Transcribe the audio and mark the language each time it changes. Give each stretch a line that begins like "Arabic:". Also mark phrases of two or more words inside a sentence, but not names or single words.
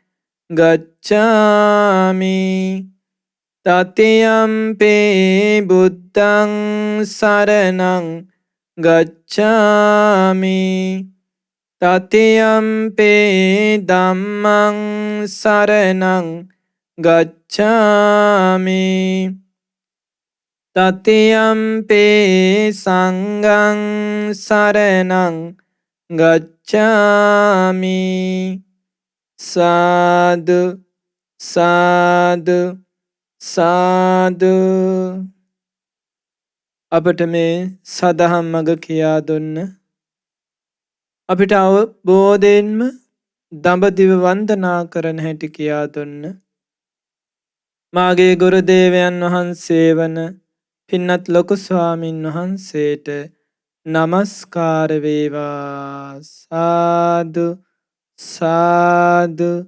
Pali: ගච්ඡාමි තතියම්පි බුද්ධං සරණං ගච්ඡාමි තතියම්පි ධම්මං සරණං ගච්ඡාමි තතියම්පි සංඝං සරණං
Sinhala: ගච්ඡාමි සාදු සාදු සාදු අපට මේ සදහම් මඟ කියා දුන්න අපිට අවබෝධයෙන්ම දඹදිව වන්දනා කරන හැටි කියා දුන්න මාගේ ගුරු දේවයන් වහන්සේ වන පින්වත් ලොකු ස්වාමින් වහන්සේට නමස්කාර වේවා සාදු සාදු